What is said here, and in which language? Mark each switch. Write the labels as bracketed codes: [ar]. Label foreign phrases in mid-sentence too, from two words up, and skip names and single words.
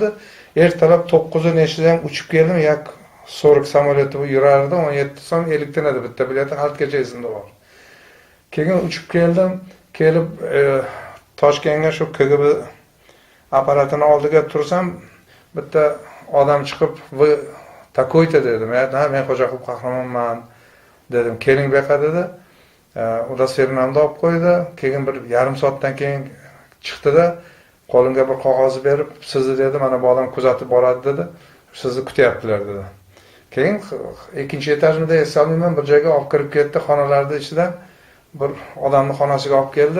[uz] Ertalab 9 nechtadan uchib keldim, yak 40 samolyoti yurardi, 17 so'm 50 tana edi bitta bileti, halitgacha esimda bor. Keyin uchib keldim, kelib Toshkentga shu KGB apparatini oldiga tursam, bitta odam chiqib, [ru] "Вы такой-то" dedi. [uz] Men Xo'jaqulov Qahramonman dedim. "Keling bu yoqqa" dedi. udosvernamni olib qo'ydi. Keyin bir yarim soatdan keyin chiqdi-da, qo'limga bir qog'oz berib, sizni dedi, mana bu odam kuzatib boradi dedi. Sizni kutyaptilar dedi. Keyin ikkinchi etajimda eslolmayman, bir joyga olib kirib ketdi, xonalarning ichidan bir odamni xonasiga olib keldi.